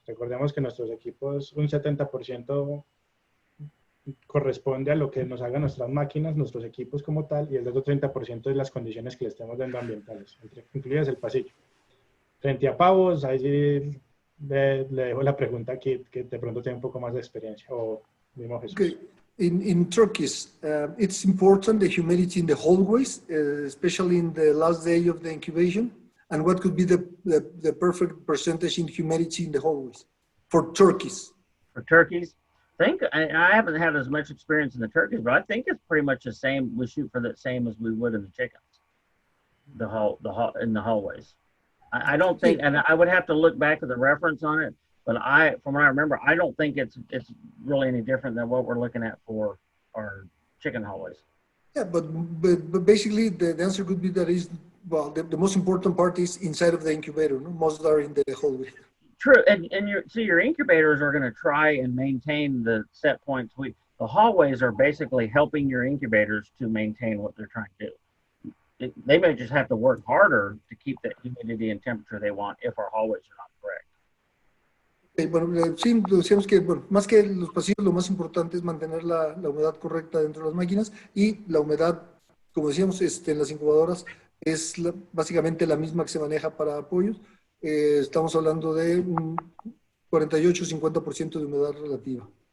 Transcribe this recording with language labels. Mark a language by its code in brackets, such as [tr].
[es] Recordemos que nuestros equipos, un 70% corresponde a lo que nos hagan nuestras máquinas, nuestros equipos como tal, y el otro 30% es las condiciones que le estemos dando ambientales, incluidas el pasillo. Frente a pavos, ahí sí le dejo la pregunta que de pronto tiene un poco más de experiencia, o mismo Jesús. [en] Okay. In turkeys, it's important the humidity in the hallways, especially in the last day of the incubation. And what could be the perfect percentage in humidity in the hallways for turkeys? For turkeys, I haven't had as much experience in the turkeys, but I think it's pretty much the same. We shoot for the same as we would in the chickens. In the hallways. I don't think, and I would have to look back at the reference on it. But from what I remember, I don't think it's really any different than what we're looking at for our chicken hallways. Yeah, but basically the answer could be that the most important part is inside of the incubator. No? Most are in the hallway. True, and your incubators are going to try and maintain the set points. The hallways are basically helping your incubators to maintain what they're trying to do. They may just have to work harder to keep the humidity and temperature they want if our hallways are not correct. [es] Bueno, sí, decíamos que más que los pasillos, lo más importante es mantener la humedad correcta dentro de las máquinas, y la humedad, como decíamos, en las incubadoras es básicamente la misma que se maneja para pollos. Estamos hablando de un 48-50% de humedad relativa.